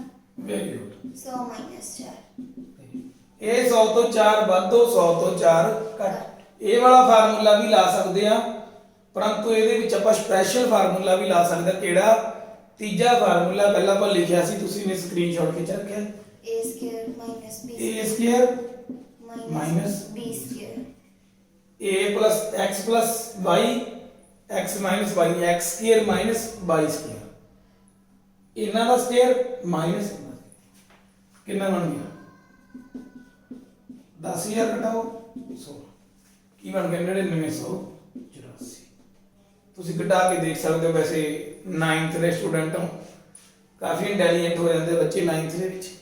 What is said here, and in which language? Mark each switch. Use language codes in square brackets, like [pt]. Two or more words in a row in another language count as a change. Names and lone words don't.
[en] very good. [pa] 100 - 4। ਇਹ 100 ਤੋਂ 4 ਵੱਧੋ, 100 ਤੋਂ 4 ਘੱਟ। ਇਹ ਵਾਲਾ ਫਾਰਮੂਲਾ ਵੀ ਲਾ ਸਕਦੇ ਆ, ਪਰੰਤੂ ਇਹਦੇ ਵਿੱਚ ਆਪਾਂ [en] special formula [pa] ਵੀ ਲਾ ਸਕਦੇ ਆ। ਕਿਹੜਾ? ਤੀਜਾ ਫਾਰਮੂਲਾ ਪਹਿਲਾਂ ਆਪਾਂ ਲਿਖਿਆ ਸੀ, ਤੁਸੀਂ ਨੇ ਸਕਰੀਨਸ਼ਾਟ ਖਿੱਚ ਰੱਖਿਆ। a² - b² a² - - b², a + x y x - y x² - y²। ਇਹਨਾਂ ਦਾ [en] square minus [pa] ਕਿੰਨਾ ਬਣ ਗਿਆ? 10000 ਘਟਾਓ 100, ਕੀ ਬਣ ਗਿਆ? 9984। ਤੁਸੀਂ ਘਟਾ ਕੇ ਦੇਖ ਸਕਦੇ ਹੋ। ਵੈਸੇ 9th ਦੇ ਸਟੂਡੈਂਟ ਹੋ ਕਾਫੀ ਇੰਟੈਲੀਜੈਂਟ ਹੋ ਜਾਂਦੇ ਬੱਚੇ 9th ਦੇ ਵਿੱਚ।